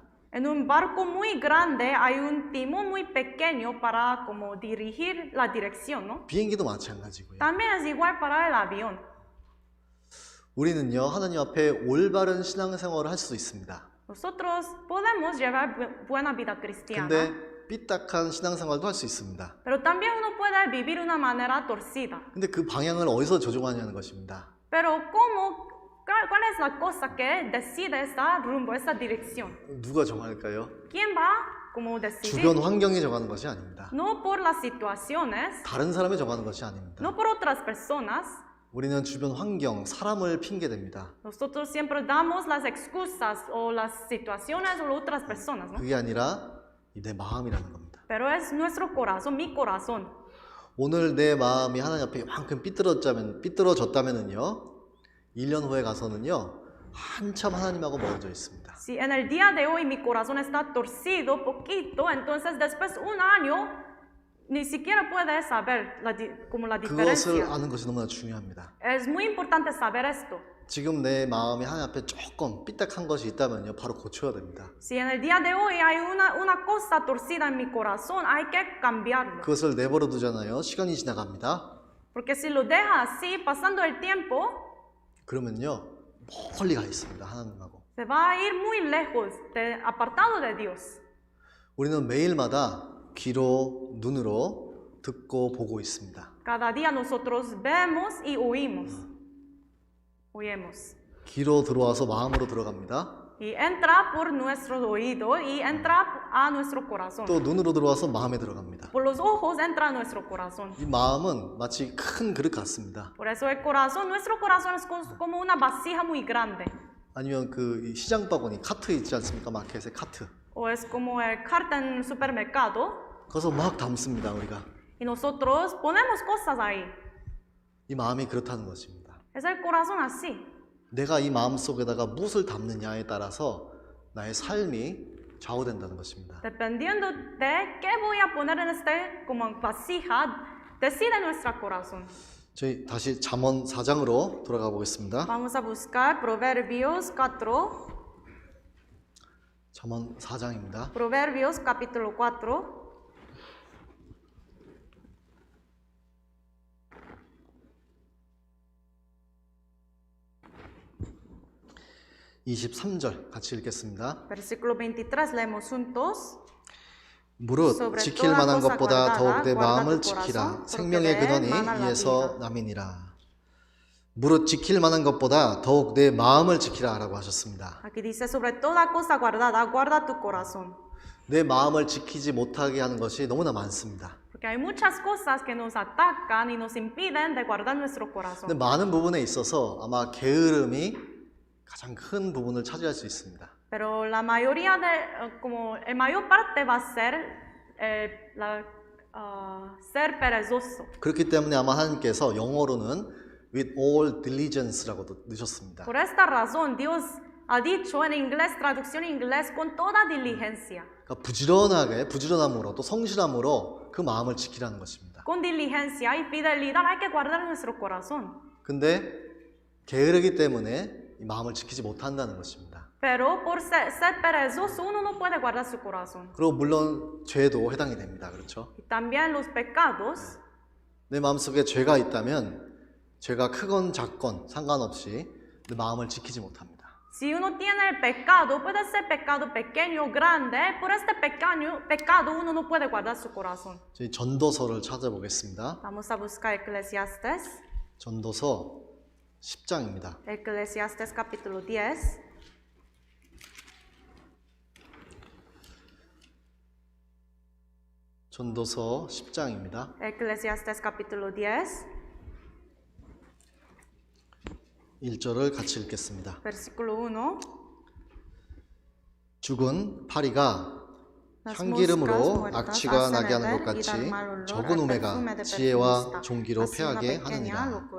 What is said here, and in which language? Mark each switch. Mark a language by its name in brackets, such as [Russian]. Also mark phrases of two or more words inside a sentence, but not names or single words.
[Spanish] En un barco muy grande hay un timón muy pequeño para como dirigir la dirección, ¿no? [Korean] 비행기도 마찬가지고요. [Spanish] También es igual para el avión. [Korean] 우리는요, 하나님 앞에 올바른 신앙생활을 할 수 있습니다. [Spanish] Nosotros podemos llevar buena vida cristiana, [Korean] 근데 삐딱한 신앙생활도 할 수 있습니다. [Spanish] pero también uno puede vivir de una manera torcida. [Korean] 근데 그 방향을 어디서 조종하냐는 것입니다. [Spanish] Pero ¿cuál es la cosa que decide esa rumbo, esa dirección? [Korean] 누가 정할까요? [Spanish] ¿Quién va como decidir? [Korean] 주변 환경이 정하는 것이 아닙니다. [Spanish] No por las situaciones, [Korean] 다른 사람이 정하는 것이 아닙니다. [Spanish] no por otras personas. [Korean] 우리는 주변 환경, 사람을 핑계댑니다. [Spanish] Nosotros siempre damos las excusas o las situaciones o otras personas, ¿no? [Korean] 그게 아니라 내 마음이라는 겁니다. [Spanish] Pero es nuestro corazón, mi corazón. [Korean] 오늘 내 마음이 하나님 앞에 이만큼 삐뚤어졌다면은요, 1년 후에 가서는요, 한참 하나님하고 멀어져 있습니다. [Spanish] Si en el día de hoy mi corazón está torcido poquito, entonces después un año ni siquiera puedes saber como la [Korean] 그것을 [Spanish] diferencia. [Korean] 아는 것이 너무나 중요합니다. [Spanish] Es muy importante saber esto. [Korean] 지금 내 마음이 하나님 앞에 조금 삐딱한 것이 있다면요, 바로 고쳐야 됩니다. [Spanish] Si en el día de hoy hay una cosa torcida en mi corazón, hay que cambiarlo. [Korean] 그것을 내버려 두잖아요. 시간이 지나갑니다. [Spanish] Porque si lo deja así, pasando el tiempo, [Korean] 그러면요, 멀리 가 있습니다. 하나님하고. [Spanish] se va a ir muy lejos, apartado de Dios. [Korean] 우리는 매일마다 귀로, 눈으로 듣고 보고 있습니다. [Spanish] Cada día nosotros vemos y oímos. [Korean] 귀로 들어와서 마음으로 들어갑니다. [Spanish] Y entra por nuestro oído y entra a nuestro corazón. [Korean] 또 눈으로 들어와서 마음에 들어갑니다. [Spanish] Por los ojos entra a nuestro corazón. [Korean] 이 마음은 마치 큰 그릇 같습니다. [Spanish] Por eso el corazón, nuestro corazón es como una vasija muy grande. [Korean] 아니면 그 시장 바구니 카트 있지 않습니까? 마켓에 카트. [Spanish] O es como el carta en el supermercado. [Korean] 거기서 막 담습니다, 우리가. [Spanish] Y nosotros ponemos cosas ahí. [Korean] 이 마음이 그렇다는 것입니다. [Spanish] Es el corazón así. [Korean] 내가 이 마음 속에다가 무엇을 담느냐에 따라서 나의 삶이 좌우된다는 것입니다. [Spanish] Dependiendo de qué voy a poner en como vasija, decide nuestro corazón. [Korean] 저희 다시 잠언 4장으로 돌아가 보겠습니다. [Spanish] Vamos a buscar Proverbios 4. [Korean] 잠언 4장입니다. [Spanish] Proverbios capítulo 4. [Korean] 23절 같이 읽겠습니다. [Spanish] Versículo 23 leemos juntos. [Korean] 무릇 지킬 만한 것보다 더욱 내 마음을 지키라. 생명의 근원이 이에서 남이니라. 무릇 지킬 만한 것보다 더욱 내 마음을 지키라 라고 하셨습니다. [Spanish] Aquí dice sobre toda cosa guardada, guarda tu corazón. [Korean] 내 마음을 지키지 못하게 하는 것이 너무나 많습니다. [Spanish] Porque hay muchas cosas que nos atacan y nos impiden de guardar nuestro corazón. [Korean] 근데 많은 부분에 있어서 아마 게으름이 가장 큰 부분을 차지할 수 있습니다. [Spanish] Pero la mayoría como el mayor parte va a ser ser perezoso. [Korean] 그렇기 때문에 아마 하나님께서 영어로는 [English] with all diligence [Korean] 라고도 넣으셨습니다. [Spanish] Por esta razón Dios ha dicho en inglés, traducción en inglés, con toda diligencia. [Korean] 그러니까 부지런함으로 또 성실함으로 그 마음을 지키라는 것입니다. [Spanish] Con diligencia y fidelidad hay que guardar nuestro corazón. [Korean] 근데 게으르기 때문에 이 마음을 지키지 못한다는 것입니다. [Spanish] Pero por ser perezoso uno no puede guardar su corazón. [Korean] 그리고 물론 죄도 해당이 됩니다. 그렇죠? [Spanish] Y también los pecados. [Korean] 내 마음속에 죄가 있다면 죄가 크건 작건 상관없이 내 마음을 지키지 못합니다. [Spanish] Si uno tiene el pecado, puede ser pecado pequeño o grande, por este pecado uno no puede guardar su corazón. [Korean] 저희 전도서를 찾아보겠습니다. [Spanish] Vamos a buscar Eclesiastes. [Korean] 전도서 10장입니다. [Spanish] Eclesiastes capítulo 10. [Korean] 전도서 10장입니다. [Spanish] Eclesiastes capítulo 10. [Korean] 1절을 같이 읽겠습니다. [Spanish] Versículo 1. [Korean] 죽은 파리가 향기름으로 악취가 나게 하는 것 같이 적은 우매가 지혜와 종기로 패하게 하느니라.